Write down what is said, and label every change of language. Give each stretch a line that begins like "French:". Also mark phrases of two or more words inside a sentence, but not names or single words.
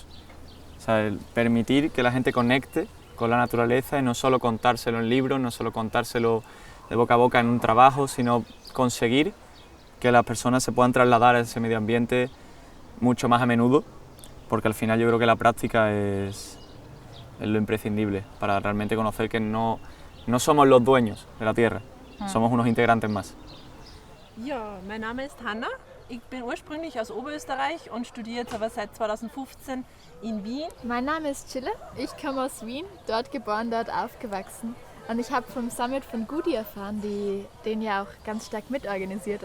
Spanish: O sea, el permitir que la gente conecte con la naturaleza y no solo contárselo en libros, no solo contárselo de boca a boca en un trabajo, sino conseguir que las personas se puedan trasladar a ese medio ambiente mucho más a menudo, porque al final yo creo que la práctica es lo imprescindible para realmente conocer que no somos los dueños de la tierra, somos unos integrantes más.
German: Ja, mein Name ist Hanna. Ich bin ursprünglich aus Oberösterreich und studiere jetzt aber seit 2015 in Wien. Mein Name ist Chille. Ich komme aus Wien, dort geboren, dort aufgewachsen. Und ich habe vom Summit von Gudi erfahren, die den ja auch ganz stark mitorganisiert.